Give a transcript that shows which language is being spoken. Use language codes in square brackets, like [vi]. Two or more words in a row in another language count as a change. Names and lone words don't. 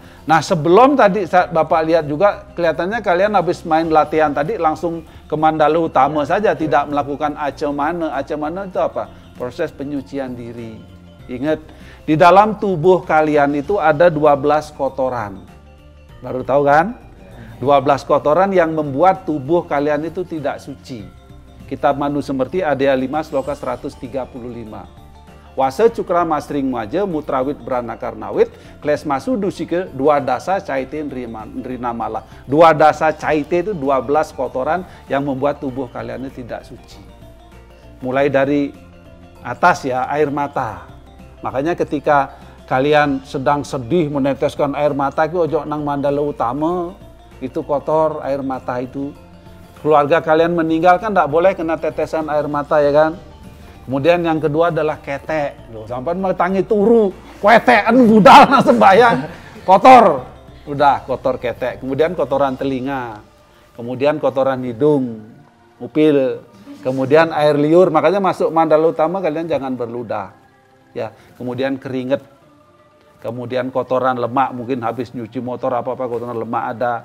[id] Nah, sebelum tadi Bapak lihat juga kelihatannya kalian habis main latihan tadi langsung ke Mandala Utama saja, tidak melakukan acemana. Acemana itu apa? Proses penyucian diri. Ingat, di dalam tubuh kalian itu ada 12 kotoran. Baru tahu kan? 12 kotoran yang membuat tubuh kalian itu tidak suci. Kitab Manu Semerti Adya 5 sloka 135. [sa] Wase cukra masring maja mutrawit beranakar nawit kles masu dusike dua dasa caite nrina malah. Dua dasa caite [id] itu 12 kotoran yang membuat tubuh kalian itu tidak suci. Mulai dari atas ya, air mata. Makanya ketika kalian sedang sedih meneteskan air mata itu [jv] ojo nang [id] Mandala Utama, itu kotor air mata itu. Keluarga kalian meninggal kan tidak boleh kena tetesan air mata ya kan. Kemudian yang kedua adalah ketek. [jv] Sampai tangi turu, ketekan budal nah sembayang. [id] Kotor. Udah kotor ketek. Kemudian kotoran telinga. Kemudian kotoran hidung, upil. Kemudian air liur, makanya masuk Mandala Utama kalian jangan berludah. Ya, kemudian keringet. Kemudian kotoran lemak, mungkin habis nyuci motor apa-apa kotoran lemak ada.